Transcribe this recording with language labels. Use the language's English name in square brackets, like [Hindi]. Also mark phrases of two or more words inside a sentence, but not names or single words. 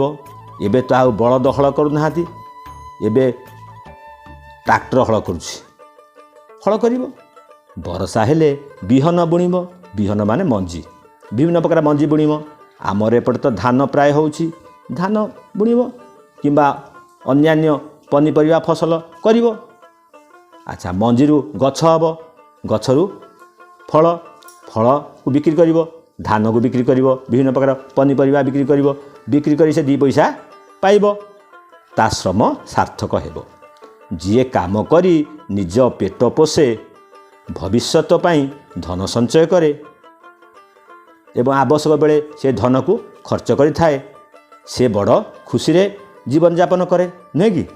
[Odia] ଏବେ ତ ଆଉ ବଳଦ ହଳ କରୁ ନାହାଁନ୍ତି, ଏବେ ଟ୍ରାକ୍ଟର ହଳ କରୁଛି, ହଳ କରିବ। ବର୍ଷା ହେଲେ ବିହନ ବୁଣିବ। ବିହନ ମାନେ ମଞ୍ଜି, ବିଭିନ୍ନ ପ୍ରକାର ମଞ୍ଜି ବୁଣିବ। ଆମର ଏପଟେ ତ ଧାନ ପ୍ରାୟ ହେଉଛି, ଧାନ ବୁଣିବ କିମ୍ବା ଅନ୍ୟାନ୍ୟ ପନିପରିବା ଫସଲ କରିବ। ଅଚ୍ଛା, ମଞ୍ଜିରୁ ଗଛ ହେବ, ଗଛରୁ ଫଳ, ଫଳ କୁ ବିକ୍ରି କରିବ, ଧାନ କୁ ବିକ୍ରି କରିବ, ବିଭିନ୍ନ ପ୍ରକାର ପନିପରିବା ବିକ୍ରି କରିବ। ବିକ୍ରି କରି ସେ 2 ପଇସା ପାଇବ, ତା ଶ୍ରମ ସାର୍ଥକ ହେବ। ଯିଏ କାମ କରି ନିଜ ପେଟ ପୋଷେ, ଭବିଷ୍ୟତ ପାଇଁ ଧନ ସଞ୍ଚୟ କରେ ଏବଂ ଆବଶ୍ୟକ ବେଳେ ସେ ଧନ କୁ ଖର୍ଚ୍ଚ କରି ଥାଏ, ସେ ବଡ଼ ଖୁସି ରେ ଜୀବନ ଯାପନ କରେ, ନୁହେଁ କି?